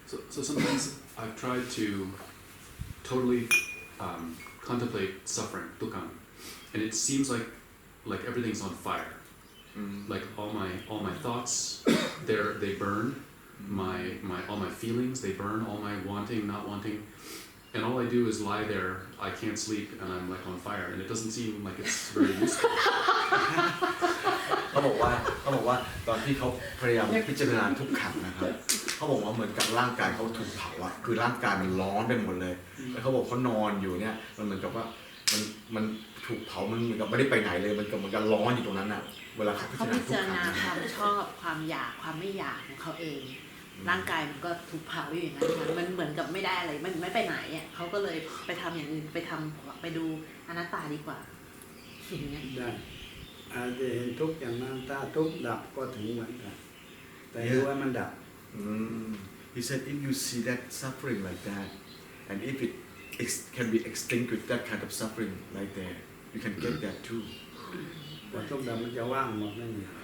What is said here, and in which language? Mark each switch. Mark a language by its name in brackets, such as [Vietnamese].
[English] so sometimes I've tried to totally contemplate suffering dukkha and it seems like everything's on fire like all my thoughts they burn all my feelings they burn all my wanting not wanting and all I do is lie there I can't sleep and I'm like on fire and it doesn't seem like it's very useful [Thai] เขาบอกว่าตอนที่เขาพยายามพิจารณาทุกขังนะครับเขาบอกว่าเหมือนกับร่างกายเขาถูกเผาอะคือร่างกายมันร้อนไปหมดเลยแล้วเขาบอกเขานอนอยู่เนี่ยมันเหมือนกับว่ามันถูกเผามันเหมือนกับไม่ได้ไปไหนเลยมันเหมือนกับร้อนอยู่ตรงนั้นอะเวลาเขาพิ เขา จาร พิ ณาทุก จาร ณาความชอบความอยากความไม่อยากของเขาเองร่างกายมันก็ถูกเผาอยู่อย่างนั้นมันเหมือนกับไม่ได้อะไรมันไม่ไปไหนอ่ะเขาก็เลยไปทำอย่างอื่นไปดูอนัตตาดีกว่าอย่างเงี้ย ได้อาจจะเห็นทุกข์อย่างนั้นถ้าทุกข์ดับก็ถึงเหมือนกันแต่รู้ว่ามันดับ [English] He said if you see that suffering like that and if it can be extinguished that kind of suffering right there you can get that too [Thai] พอทุกข์ดับมันจะว่างหมดไม่มี